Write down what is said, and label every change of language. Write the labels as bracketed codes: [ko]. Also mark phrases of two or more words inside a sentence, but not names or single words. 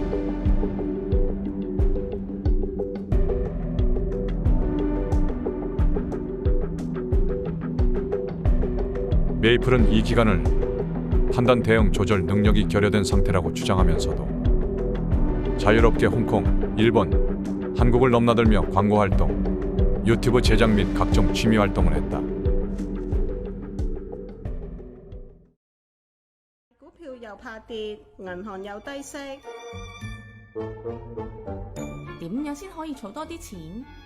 [ko] 메이플은 이 기간을 판단 대응 조절 능력이 결여된 상태라고 주장하면서도 자유롭게 홍콩, 일본, 한국을 넘나들며 광고 활동, 유튜브 제작 및 각종 취미 활동을 했다. [yue] 股票又怕跌，銀行又低息，點樣先可以儲多啲錢？